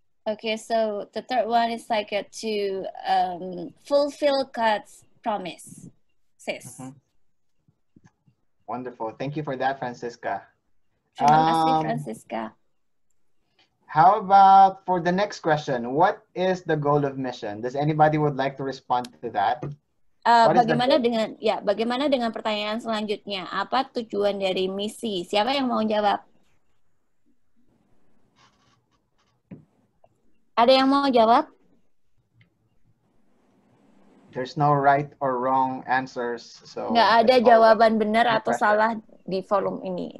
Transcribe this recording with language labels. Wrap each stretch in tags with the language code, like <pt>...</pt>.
<en>Okay, so the third one is like to fulfill God's promise. Sis. Wonderful. Thank you for that, Francisca.</en> <id>Terima kasih, Francisca.</id> <en>How about for the next question? What is the goal of mission? Does anybody would like to respond to that?</en> <id>Bagaimana dengan pertanyaan selanjutnya? Apa tujuan dari misi? Siapa yang mau jawab? Ada yang mau jawab?</id> <en>There's no right or wrong answers. So</en> <id>nggak ada jawaban benar atau salah di forum ini.</id>